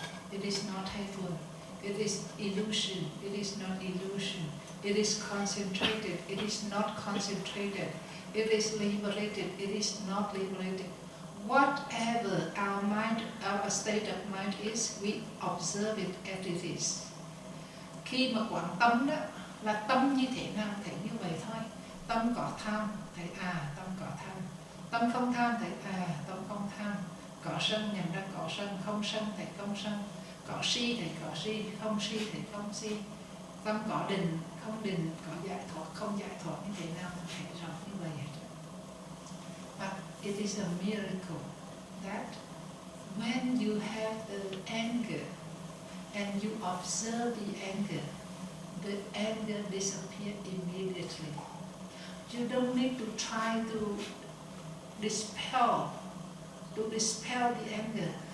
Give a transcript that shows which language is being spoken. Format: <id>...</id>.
<en>It is not hateful. It is illusion. It is not illusion. It is concentrated. It is not concentrated. It is liberated. It is not liberated. Whatever our mind, our state of mind is, we observe it as it is.</en> <vi>Khi mà quán tâm đó, là tâm như thế nào thấy như vậy thôi. Tâm có tham, thấy tâm có tham. Tâm không tham, thấy tâm không tham. Có sân, nhận ra có sân. Không sân, thấy không sân. Có si, thấy có si. Không si, thấy không si. Tâm có định, không định. Có giải thoát, không giải thoát. Như thế nào mình thấy rõ như vậy.</vi> <en>But it is a miracle that when you have the anger and you observe the anger disappears immediately. You don't need to try to dispel the anger.</en>